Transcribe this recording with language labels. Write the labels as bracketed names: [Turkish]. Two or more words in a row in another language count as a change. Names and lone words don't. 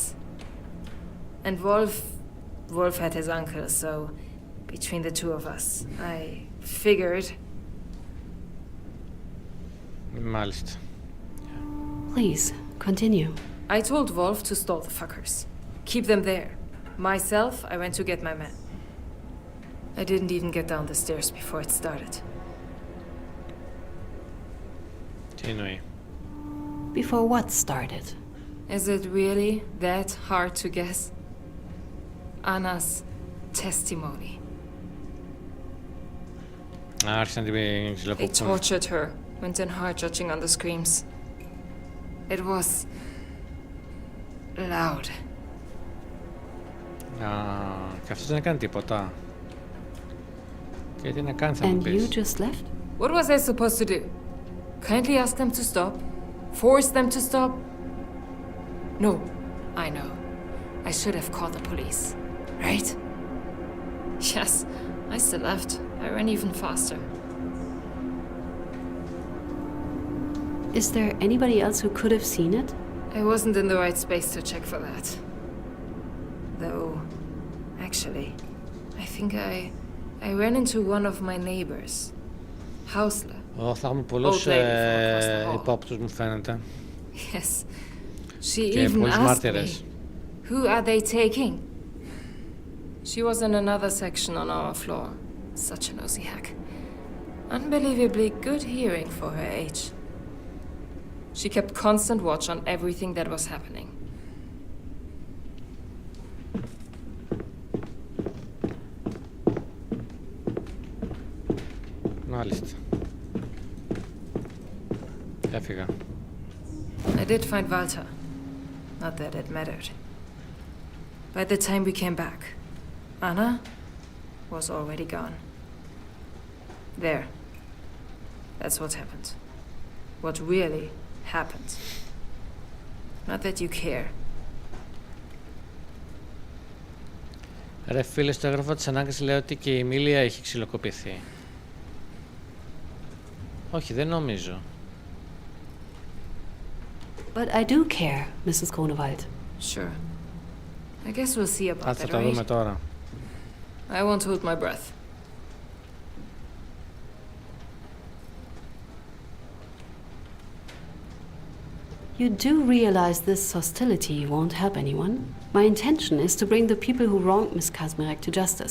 [English] And Wolf had his uncle, so between the two of us, I figured... [Greek] Μάλιστα. [English] Please, continue. I told Wolf to stall the fuckers. Keep them there. Myself, I went to get my men. I didn't even get down the stairs before it started. [Greek] Τι εννοεί? [English] Before what started? Is it really that hard to guess? Anna's testimony. [Greek] Άρχισαν την [English] They [Greek] ξυλοκοπούν. [English] tortured her, went in hard judging on the screams. It was... loud. [Greek] Και αυτός δεν έκανε τίποτα. Και τι να κάνει θα μου [English] And [Greek] πεις? [English] you just left? What was I supposed to do? Kindly ask them to stop? Force them to stop? No, I know. I should have called the police, right? Yes, I still left. I ran even faster. Is there anybody else who could have seen it? I wasn't in the right space to check for that. Though, actually, I think I ran into one of my neighbors. Hausler. [Greek] Θα έχουμε πολλούς υπόπτους μου φαίνεται. [English] Yes. She [Greek] Και [English] even [Greek] πολλούς [English] asked me, [Greek] μάρτυρες. [English] who are they taking? She was in another section on our floor. Such a nosy hack. Unbelievably good hearing for her age. She kept constant watch on everything that was happening. [Greek] Μάλιστα. Έφυγα. [English] I did find Walter. Not that it mattered. By the time we came back, Anna was already gone. There, That's what happened. What really happened. Not that you care. [Greek] Ρε φίλε, στο έγγραφο της ανάκρισης λέει ότι και η Εμίλια έχει ξυλοκοπηθεί. Όχι, δεν νομίζω. [English] But I do care, Mrs. Grunewald. Sure. I guess we'll see about that, [Greek] Θα το δούμε τώρα. [English] I won't hold my breath. You do realize this hostility won't help anyone? My intention is to bring the people who wronged Miss Kazmarek to justice.